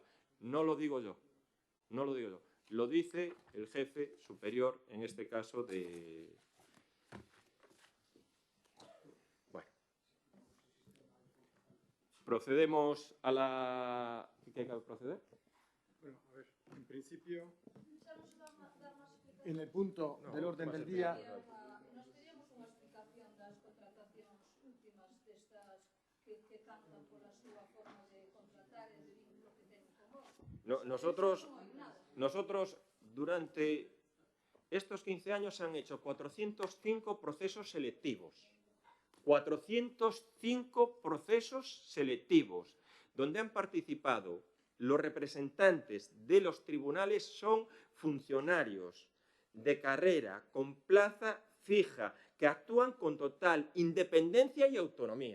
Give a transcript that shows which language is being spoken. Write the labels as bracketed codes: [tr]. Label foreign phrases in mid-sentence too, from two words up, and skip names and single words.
[es] No lo digo yo, no lo digo yo. Lo dice el jefe superior, en este caso, de... Bueno. Procedemos a la... ¿Qué hay que proceder? Bueno, a ver, en principio, en el punto del orden del día... [gl] Nos teríamos unha explicación das contratacións últimas destas que cantan pola súa forma de contratar e de vínculo que teñen con vos. [es] Nosotros, durante estos 15 años, se han hecho 405 procesos selectivos. 405 procesos selectivos, donde han participado los representantes de los tribunales, son funcionarios de carrera, con plaza fija, que actúan con total independencia y autonomía.